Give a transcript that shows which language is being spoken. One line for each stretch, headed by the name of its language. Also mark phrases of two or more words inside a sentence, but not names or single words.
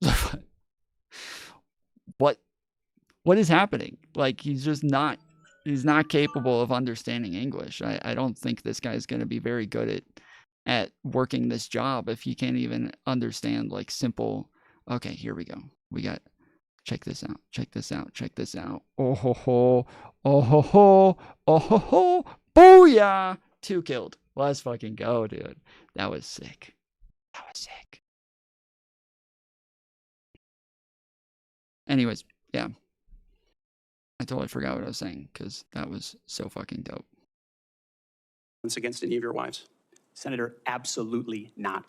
English: What is happening? Like, he's not capable of understanding English. I don't think this guy's going to be very good at working this job if he can't even understand like simple, okay, here we go. We got, check this out, check this out, check this out. Oh ho ho, oh ho ho, oh ho ho, booyah! 2 killed. Let's fucking go, dude. That was sick. That was sick. Anyways, yeah. I totally forgot what I was saying because that was so fucking dope. Against any of your wives? Senator, absolutely not.